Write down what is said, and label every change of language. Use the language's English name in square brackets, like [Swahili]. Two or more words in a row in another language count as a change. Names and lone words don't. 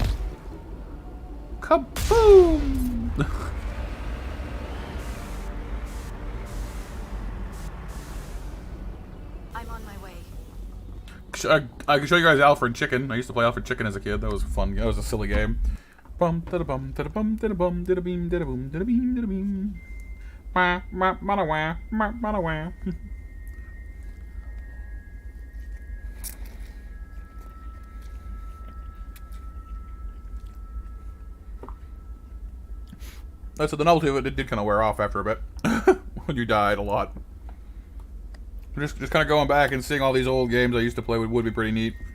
[English] Kaboom! I'm on my way. I can show you guys Alfred Chicken. I used to play Alfred Chicken as a kid. That was fun. That was a silly game. Bum da da bum da da bum da da bum da da beam da da boom da da beam da da beam. Wah wah wah wah wah wah wah. So the novelty of it did kind of wear off after a bit when you died a lot. Just kind of going back and seeing all these old games I used to play would be pretty neat.